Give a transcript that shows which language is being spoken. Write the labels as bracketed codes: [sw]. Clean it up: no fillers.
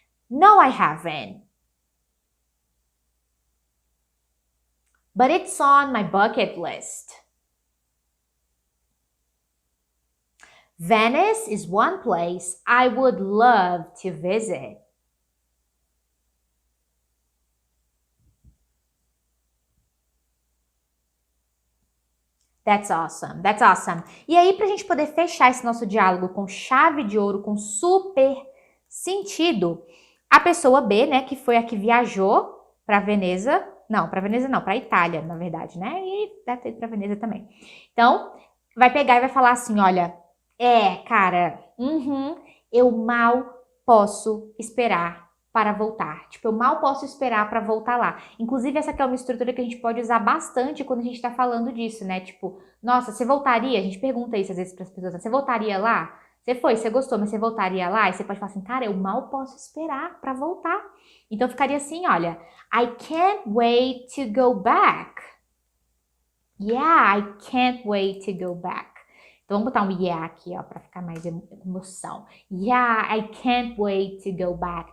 [en] No, I haven't. But it's on my bucket list. Venice is one place I would love to visit. That's awesome, that's awesome. [pt] E aí, pra gente poder fechar esse nosso diálogo com chave de ouro, com super sentido, a pessoa B, né, que foi a que viajou pra Veneza, não, pra Itália, na verdade, né, e deve ter ido pra Veneza também. Então, vai pegar e vai falar assim, olha, cara, eu mal posso esperar para voltar. Tipo, eu mal posso esperar para voltar lá. Inclusive, essa aqui é uma estrutura que a gente pode usar bastante quando a gente tá falando disso, né? Tipo, nossa, você voltaria? A gente pergunta isso às vezes para as pessoas. Você voltaria lá? Você foi, você gostou, mas você voltaria lá? E você pode falar assim, cara, eu mal posso esperar para voltar. Então, ficaria assim, olha, [en] I can't wait to go back. Yeah, I can't wait to go back. [pt] Então, vamos botar um yeah aqui, ó, pra ficar mais emoção. [en] Yeah, I can't wait to go back.